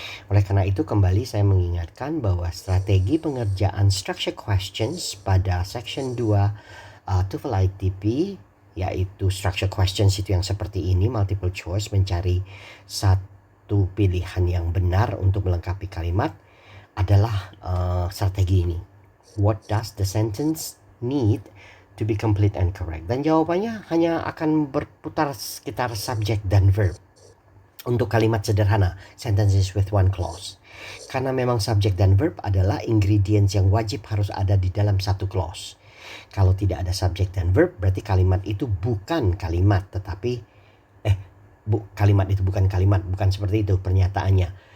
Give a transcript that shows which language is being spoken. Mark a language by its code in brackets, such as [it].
[id] Oleh karena itu kembali saya mengingatkan bahwa strategi pengerjaan structure questions pada section 2 TOEFL ITP, yaitu structure questions itu yang seperti ini, multiple choice, mencari satu pilihan yang benar untuk melengkapi kalimat, adalah strategi ini. [en] What does the sentence need to be complete and correct? [id] Dan jawabannya hanya akan berputar sekitar subject dan verb. Untuk kalimat sederhana, [en] sentences with one clause. [id] Karena memang subject dan verb adalah ingredients yang wajib harus ada di dalam satu clause. Kalau tidak ada subject dan verb, berarti kalimat itu bukan kalimat, tetapi kalimat itu bukan kalimat, bukan seperti itu pernyataannya.